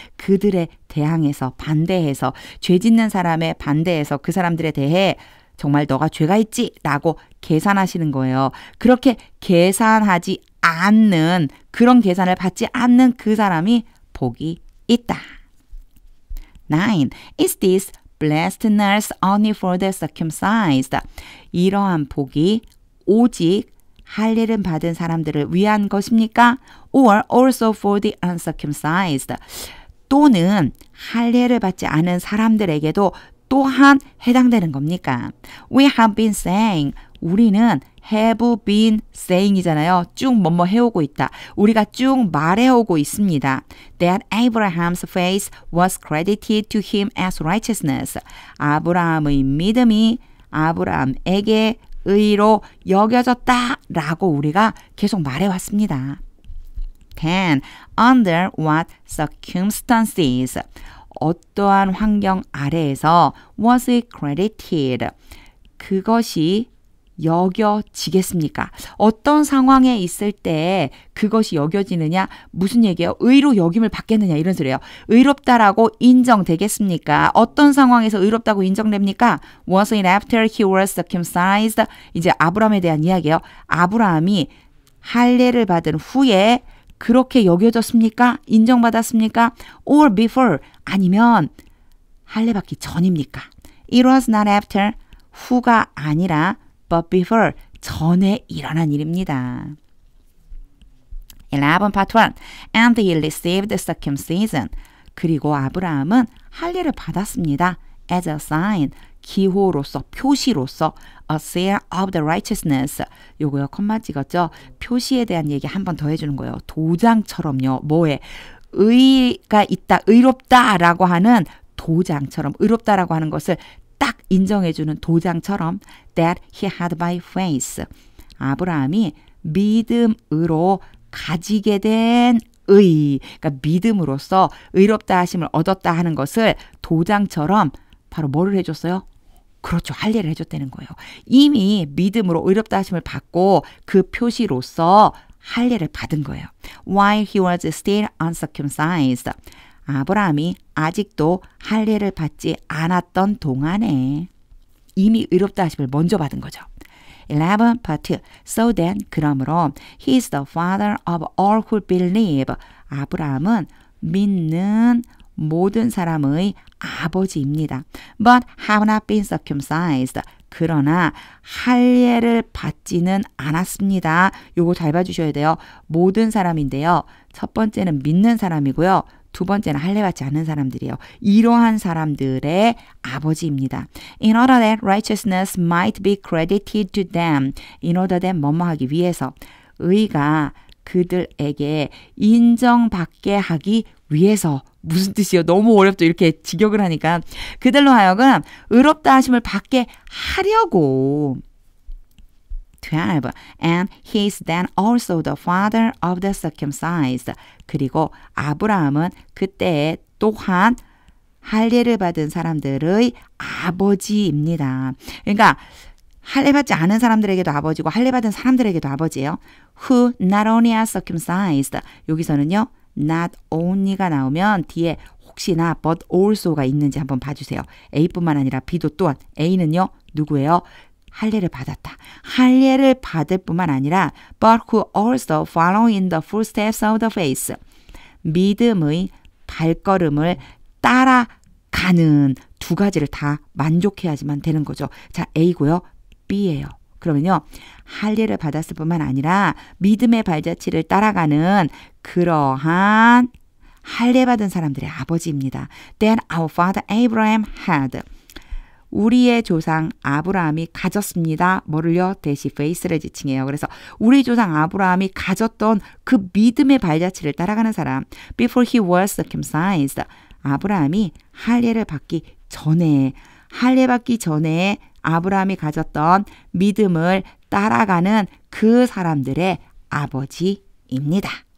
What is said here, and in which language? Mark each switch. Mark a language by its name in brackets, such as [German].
[Korean] 그들에 대항해서 반대해서 죄 짓는 사람에 반대해서 그 사람들에 대해 정말 너가 죄가 있지? 라고 계산하시는 거예요. 그렇게 계산하지 않는 그런 계산을 받지 않는 그 사람이 복이 있다. 9. [English] Is this blessedness only for the circumcised? [Korean] 이러한 복이 오직 할례를 받은 사람들을 위한 것입니까? [English] Or also for the uncircumcised? [Korean] 또는 할례를 받지 않은 사람들에게도 또한 해당되는 겁니까? [English] We have been saying. [Korean] 우리는 [English] have been saying [Korean] 이잖아요. 쭉 뭐뭐 해오고 있다. 우리가 쭉 말해오고 있습니다. [English] That Abraham's faith was credited to him as righteousness. [Korean] 아브라함의 믿음이 아브라함에게 의로 여겨졌다라고 우리가 계속 말해왔습니다. 10. [English] Under what circumstances? [Korean] 어떠한 환경 아래에서 [English] was it credited? [Korean] 그것이 여겨지겠습니까? 어떤 상황에 있을 때 그것이 여겨지느냐? 무슨 얘기예요? 의로 여김을 받겠느냐? 이런 소리예요. 의롭다라고 인정되겠습니까? 어떤 상황에서 의롭다고 인정됩니까? [English] Was it after he was circumcised? [Korean] 이제 아브라함에 대한 이야기예요. 아브라함이 할례를 받은 후에 그렇게 여겨졌습니까? 인정받았습니까? [English] Or before? [Korean] 아니면 할례 받기 전입니까? [English] It was not after. [Korean] 후가 아니라 [English] but before. [Korean] 전에 일어난 일입니다. 11 part 1. [English] And he received circumcision. [Korean] 그리고 아브라함은 할례를 받았습니다. [English] As a sign. [Korean] 기호로서, 표시로서 [English] a seal of the righteousness. [Korean] 요거요, 컴마 찍었죠? 표시에 대한 얘기 한 번 더 해주는 거예요. 도장처럼요. 뭐에? 의가 있다, 의롭다라고 하는 도장처럼 의롭다라고 하는 것을 딱 인정해주는 도장처럼 [English] that he had by faith. [Korean] 아브라함이 믿음으로 가지게 된 의, 그러니까 믿음으로써 의롭다 하심을 얻었다 하는 것을 도장처럼 바로 뭐를 해줬어요? 그렇죠. 할례를 해줬다는 거예요. 이미 믿음으로 의롭다 하심을 받고 그 표시로서 할례를 받은 거예요. [English] While he was still uncircumcised. [Korean] 아브라함이 아직도 할례를 받지 않았던 동안에 이미 의롭다 하심을 먼저 받은 거죠. [English] 11, but so then, [Korean] 그러므로 [English] he is the father of all who believe. [Korean] 아브라함은 믿는 모든 사람의 아버지입니다. [English] But have not been circumcised. [Korean] 그러나 할례를 받지는 않았습니다. 요거 잘 봐주셔야 돼요. 모든 사람인데요. 첫 번째는 믿는 사람이고요. 두 번째는 할례 받지 않는 사람들이에요. 이러한 사람들의 아버지입니다. [English] In order that righteousness might be credited to them. In order that [Korean] 뭐뭐 하기 위해서. 의가 그들에게 인정받게 하기 위해서. 무슨 뜻이요? 너무 어렵죠. 이렇게 직역을 하니까. 그들로 하여금 의롭다 하심을 받게 하려고. 12. [English] And he is then also the father of the circumcised. [Korean] 그리고 아브라함은 그때에 또한 할례를 받은 사람들의 아버지입니다. 그러니까 할례 받지 않은 사람들에게도 아버지고 할례 받은 사람들에게도 아버지예요. [English] Who not only are circumcised. [Korean] 여기서는요. not only가 나오면 뒤에 혹시나 but also가 있는지 한번 봐주세요. A뿐만 아니라 B도 또한. A는요. 누구예요? 할례를 받았다. 할례를 받을 뿐만 아니라 [English] but who also follow in the footsteps of the faith. [Korean] 믿음의 발걸음을 따라가는 두 가지를 다 만족해야지만 되는 거죠. 자, A고요. B예요. 그러면요. 할례를 받았을 뿐만 아니라 믿음의 발자취를 따라가는 그러한 할례 받은 사람들의 아버지입니다. [English] Then our father Abraham had. [Korean] 우리의 조상 아브라함이 가졌습니다. 뭐를요? 대시 faith를 지칭해요. 그래서 우리 조상 아브라함이 가졌던 그 믿음의 발자취를 따라가는 사람. [English] Before he was circumcised. [Korean] 아브라함이 할례를 받기 전에 할례 받기 전에 아브라함이 가졌던 믿음을 따라가는 그 사람들의 아버지입니다.